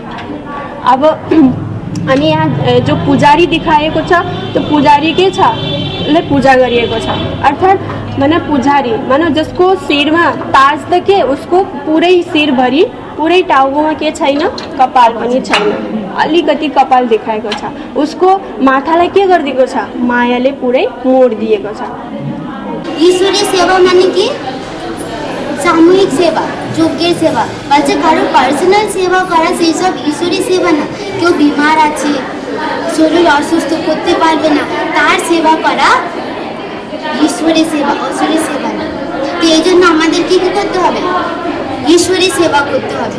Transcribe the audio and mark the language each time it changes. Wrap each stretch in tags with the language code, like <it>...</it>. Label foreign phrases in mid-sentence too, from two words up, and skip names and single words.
<ne>अब अनि यहाँ जो पुजारी देखाएको छ त्यो पुजारी के छ ले पूजा गरिएको छ, अर्थात् माना पुजारी माना जसको शिरमा ताज त के उसको पुरै शिरभरि पुरै टाउकोमा के छैन कपाल पनि छैन, अलिकति कपाल देखाएको छ. उसको माथालाई के गरिदिएको छ मायाले पुरै मोडिदिएको छ.</ne> <hi>ईश्वरीय सेवा माने कि सामूहिक सेवा,</hi> <bn>যজ্ঞের সেবা, বলছে কারো পার্সোনাল সেবা করা সেই সব ঈশ্বরী সেবা না. কেউ বিমার আছে, শরীর অসুস্থ, করতে পারবে না, তার সেবা করা ঈশ্বরী সেবা, অসুরী সেবা না. তো এই জন্য আমাদের কি করতে হবে, ঈশ্বরী সেবা করতে হবে.</bn>